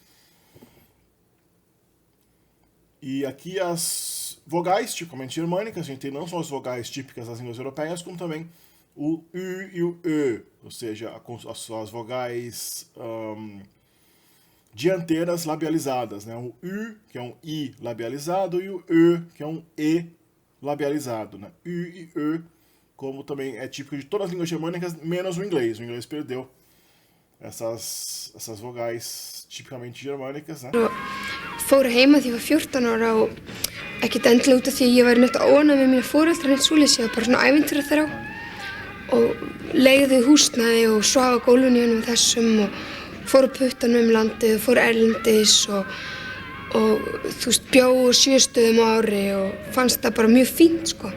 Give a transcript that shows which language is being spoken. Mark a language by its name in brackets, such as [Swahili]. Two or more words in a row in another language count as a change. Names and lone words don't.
[Portuguese] E aqui as vogais, tipicamente germânicas, a gente tem não só as vogais típicas das línguas europeias, como também o U e o E, ou seja, as vogais dianteiras labializadas, né? O U, que é um I labializado, e o E, que é um E labializado, né? U e E, como também é típico de todas as línguas germânicas, menos o inglês. O inglês perdeu essas vogais tipicamente germânicas, né? [Icelandic] Fór heima þegar ég var 14 ára og ekkert endilega út af því að ég væri neitt óánægð með mína foreldra eins svoleiðis, ég var bara svona ævintýraþrá og leigði húsnæði og svaf á gólfinu í einum þessum og fór á puttanum landið og fór erlendis og þú veist, bjó á 7 stöðum á ári og fannst það bara mjög fínt, sko.